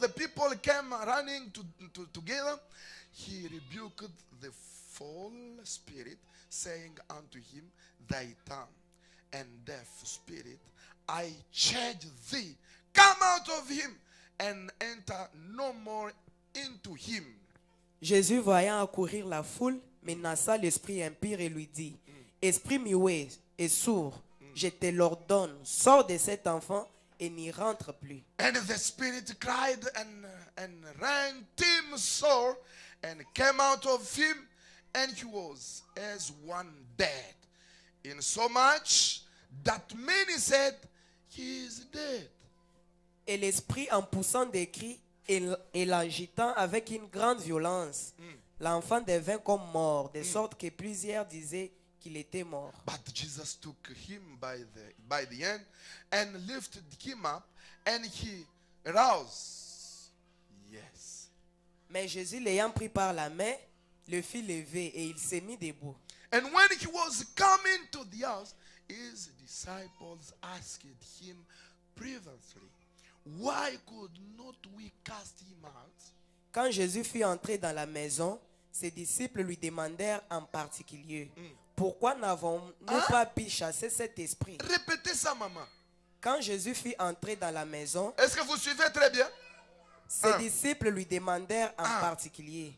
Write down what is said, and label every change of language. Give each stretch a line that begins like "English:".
English: the people came running together, he rebuked the foul spirit, saying unto him, Thy tongue and deaf spirit, I charge thee, come out of him, and enter no more into him.
French: Jésus, voyant accourir la foule, menaça l'esprit impur et lui dit, Esprit muet et sourd, je te l'ordonne, sors de cet enfant et n'y rentre plus.
English: And the spirit cried and rent him sore, and came out of him, and he was as one dead, insomuch that many said, He is dead.
French: Et l'esprit, en poussant des cris et l'agitant avec une grande violence, l'enfant devint comme mort, de sorte que plusieurs disaient qu'il était mort.
English: But Jesus took him by the hand and lifted him up, and he arose. Yes.
French: Mais Jésus, l'ayant pris par la main, le fit lever et il s'est mis debout.
English: And when he was coming to the house, his disciples asked him previously, Why could not we cast him out?
French: Quand Jésus fut entré dans la maison, ses disciples lui demandèrent en particulier, pourquoi n'avons-nous pas pu chasser cet esprit? Répétez ça, maman. Quand Jésus fut entré dans la maison, Est-ce que vous suivez très bien? ses disciples lui demandèrent en particulier,